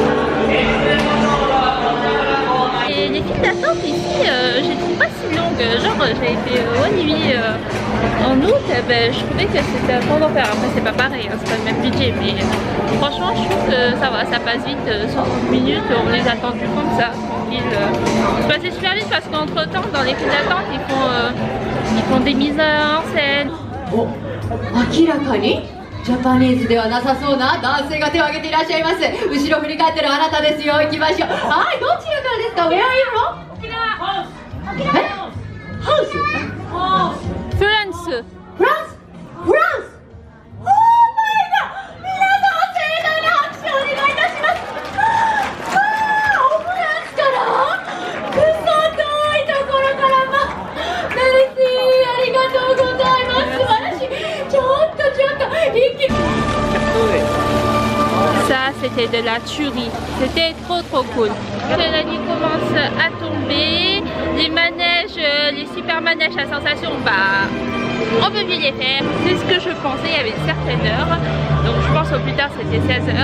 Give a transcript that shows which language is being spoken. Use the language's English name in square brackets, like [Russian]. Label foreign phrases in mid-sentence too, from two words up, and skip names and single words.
[French] Et les files d'attente ici, je les trouve pas si longues, genre j'ai été au Nuit en août, ben, je trouvais que c'était un bon d'enfer. Après c'est pas pareil, hein, c'est pas le même budget, mais franchement je trouve que ça va, ça passe vite, 60 minutes, on les a attendus comme ça, tranquille. C'est passé super vite parce qu'entre temps dans les files d'attente ils font des mises en scène. [Japanese] 明らかにジャパニーズではなさそうな男性が手を挙げていらっしゃいます。後ろ振り返ってるあなたですよ。行きましょう。はい、どちらからですか？ [English] Where are you from？ [Japanese] 沖縄。ハウス。フランス。フランス。フランス。 [English] Oh my god！ [Japanese] 皆様盛大な拍手をお願いいたします。フランスからくそ遠いところからメルシーありがとうございます。素晴らしい。ちょっと一気に。 [French] Ça c'était de la tuerie, c'était trop cool. La nuit commence à tomber, les manèges, les super manèges à sensation, bah on peut bien les faire. C'est ce que je pensais, il y avait une certaine heure, donc je pense au plus tard c'était 16h.